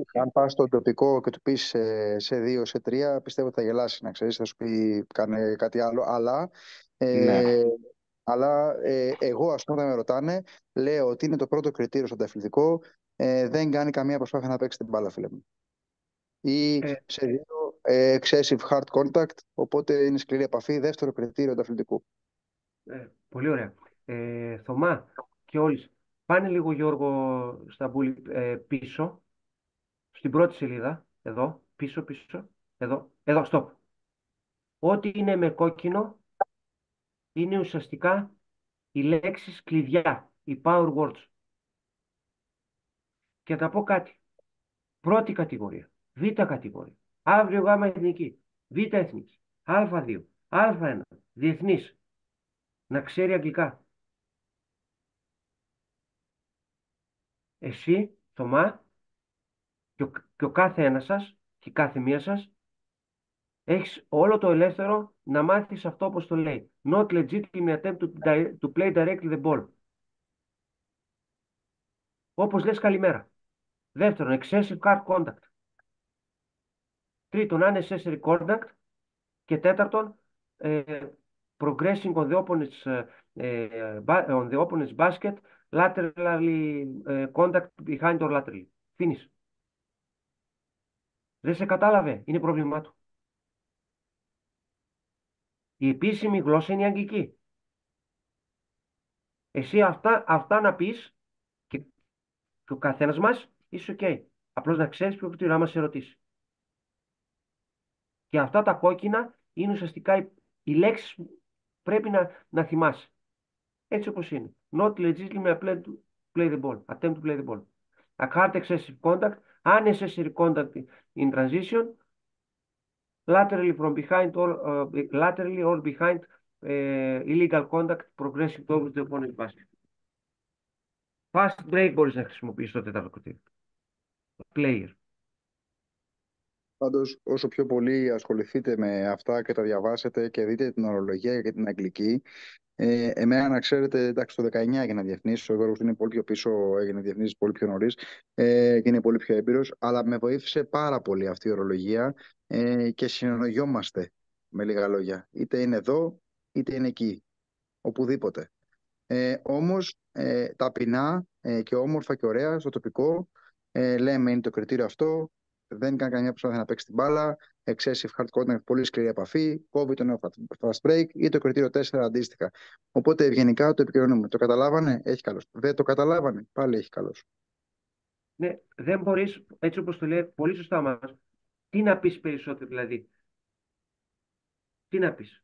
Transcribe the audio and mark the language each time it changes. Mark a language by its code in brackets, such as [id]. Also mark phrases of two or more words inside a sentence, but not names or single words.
[el] Αν πας στο τοπικό και του πεις σε 2, σε 3, πιστεύω ότι θα γελάσει, να ξέρεις, θα σου πει κάνε κάτι άλλο. Αλλά εγώ, ας πούμε, όταν με ρωτάνε, λέω ότι είναι το πρώτο κριτήριο στο αντιαθλητικό, δεν κάνει καμία προσπάθεια να παίξει την μπάλα, φίλε μου. Ή σε 2, [en] excessive hard contact, [el] οπότε είναι σκληρή επαφή, δεύτερο κριτήριο αντιαθλητικού. Πολύ ωραία. Θωμά και όλοι, πάνε λίγο, Γιώργο Σταμπούλη, πίσω, στην πρώτη σελίδα, εδώ, πίσω, εδώ, stop. Ό,τι είναι με κόκκινο είναι ουσιαστικά οι λέξεις κλειδιά, οι [en] power words. [el] Και θα πω κάτι. Πρώτη κατηγορία, Β κατηγορία, αύριο Γ εθνική, Β εθνική, Α2, Α1, διεθνής, να ξέρει αγγλικά. Εσύ, Θωμά, και ο κάθε ένας σας και η κάθε μία σας έχεις όλο το ελεύθερο να μάθεις αυτό όπως το λέει. [en] Not legitimate attempt to play directly the ball. [el] Όπως λες καλημέρα. Δεύτερον, [en] excessive hard contact. Τρίτον, unnecessary contact. [el] Και τέταρτον, [en] progressing on the opponent's basket, laterally contact behind or laterally. Finish. [el] Δεν σε κατάλαβε, είναι πρόβλημά του. Η επίσημη γλώσσα είναι η αγγλική. Εσύ αυτά να πεις και ο καθένας μας είσαι ok. Απλώς να ξέρεις ποιο κριτήριο άμα σε ρωτήσει. Και αυτά τα κόκκινα είναι ουσιαστικά οι λέξεις που πρέπει να θυμάσαι. Έτσι όπως είναι. [en] not legitimately attempt to play the ball. A hard excessive contact, unnecessary contact in transition, laterally or behind illegal contact progressing towards the opponent basket. Fast break [el] μπορείς να χρησιμοποιήσεις το τέταρτο κριτήριο. Player. Πάντως, όσο πιο πολύ ασχοληθείτε με αυτά και τα διαβάσετε και δείτε την ορολογία και την αγγλική, εμένα να ξέρετε, εντάξει, το 19 έγινα διεθνής, ο Γιώργος είναι πολύ πιο πίσω, έγινε διεθνής πολύ πιο νωρίς και είναι πολύ πιο έμπειρος, αλλά με βοήθησε πάρα πολύ αυτή η ορολογία και συνεννοιόμαστε με λίγα λόγια. Είτε είναι εδώ, είτε είναι εκεί, οπουδήποτε. Όμως, ταπεινά και όμορφα και ωραία στο τοπικό, λέμε είναι το κριτήριο αυτό, δεν κάνει καμιά προσπάθεια να παίξει την μπάλα, excessive hard contact, πολύ σκληρή επαφή, κόβει το νέο [en] fast break [el] ή το κριτήριο 4 αντίστοιχα. Οπότε ευγενικά το επικοινωνούμε. Το καταλάβανε, έχει καλώς. Δεν το καταλάβανε, πάλι έχει καλώς. Ναι, δεν μπορείς, έτσι όπως το λέει πολύ σωστά μας, τι να πεις περισσότερο δηλαδή. Τι να πεις.